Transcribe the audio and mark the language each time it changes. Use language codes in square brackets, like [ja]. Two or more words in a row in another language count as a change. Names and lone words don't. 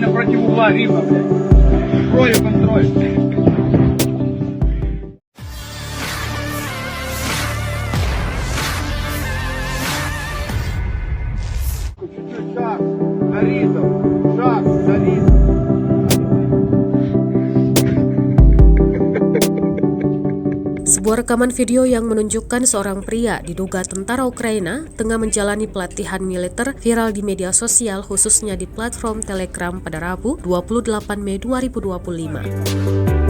[ru] против угла Рима, блядь. Контроль, контроль. Чуть-чуть шаг, на ритм. Шаг, на ритм. [id] Sebuah rekaman video yang menunjukkan seorang pria diduga tentara Ukraina tengah menjalani pelatihan militer viral di media sosial khususnya di platform Telegram pada Rabu 28 Mei 2025.